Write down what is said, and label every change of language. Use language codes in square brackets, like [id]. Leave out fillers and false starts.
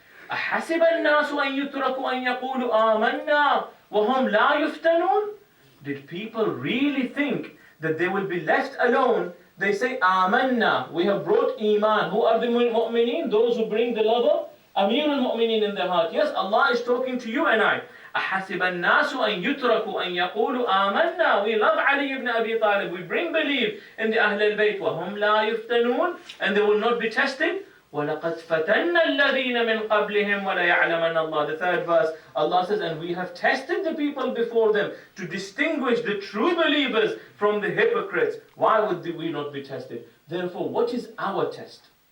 [ar] أَحَسِبَ النَّاسُ أَن يُتْرَكُوا أَن يَقُولُوا آمَنَّا وَهُمْ لَا يُفْتَنُونَ. [en] Did people really think that they will be left alone? They say, Amanna, we have brought Iman. Who are the mu'mineen? Those who bring the love of Amir al-Mu'mineen in their heart. Yes, Allah is talking to you and I. [ar] أَحَسِبَ النَّاسُ أَن يُتْرَكُوا أَن يَقُولُوا آمَنَّا. [en] We love Ali ibn Abi Talib. We bring belief in the Ahl al-Bayt. [ar] وَهُمْ لَا يُفْتَنُونَ. [en] And they will not be tested. [ar] وَلَقَدْ فَتَنَّ الَّذِينَ مِنْ قَبْلِهِمْ وَلَيَعْلَمَنَّ اللَّهُ. [en] The third verse, Allah says, and we have tested the people before them to distinguish the true believers from the hypocrites. Why would we not be tested? Therefore, what is our test?